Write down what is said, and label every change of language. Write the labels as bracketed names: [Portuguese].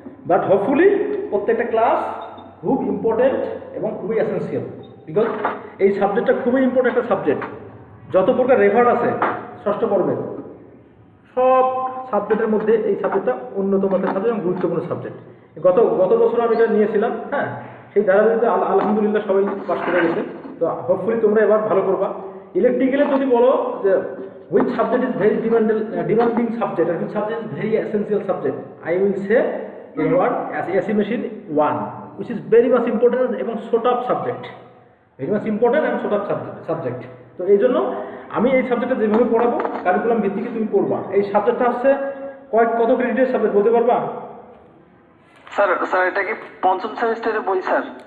[Bangla] But hopefully প্রত্যেকটা class খুব important এবং খুবই এসেন্সিয়াল, বিকজ এই সাবজেক্টটা খুবই ইম্পর্টেন্ট একটা সাবজেক্ট। যত প্রকার রেফার্ড আছে ষষ্ঠ পর্বে সব সাবজেক্টের মধ্যে এই সাবজেক্টটা অন্যতম একটা সাবজেক্ট এবং গুরুত্বপূর্ণ সাবজেক্ট। গত বছর আমি এটা নিয়েছিলাম, হ্যাঁ, সেই ধারাবাহিকতা আলহামদুলিল্লাহ সবাই পাস করে গেছে। তো হোপফুলি তোমরা এবার ভালো করবা। ইলেকট্রিক্যালে যদি বলো যে [English] which subject is very demanding subject and which subject is very essential subject, I will say in one as AC machine 1, which is very much important এবং sort of subject, very much important and sort of subject. [Bangla] তো এই জন্য আমি এই সাবজেক্টটা যেভাবে পড়াবো curriculum ভিত্তিকে তুমি পড়বা। এই সাবজেক্টটা হচ্ছে কত ক্রেডিটের সাবজেক্ট বলতে পারবা? স্যার স্যার এটা কি পঞ্চম সেমিস্টারের বই স্যার?